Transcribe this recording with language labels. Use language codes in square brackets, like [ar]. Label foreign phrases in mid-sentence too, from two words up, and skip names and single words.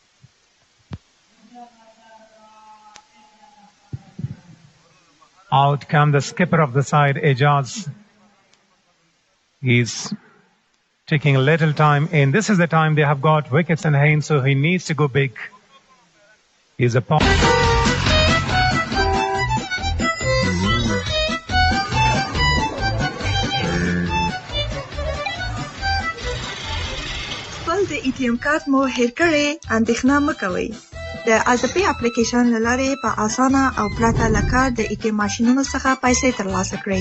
[en] Out come the skipper of the side, Ejaz. He's taking a little time in. This is the time they have got wickets in hand, so he needs to go big. He's a pop. [ps] خپل د ATM کارت مو هیر کړئ، اندېښنه مه کوئ. د ازپی اپلیکیشن له لارې په اسانه او پرته له کار د ATM ماشینونو څخه پیسې ترلاسه کړئ.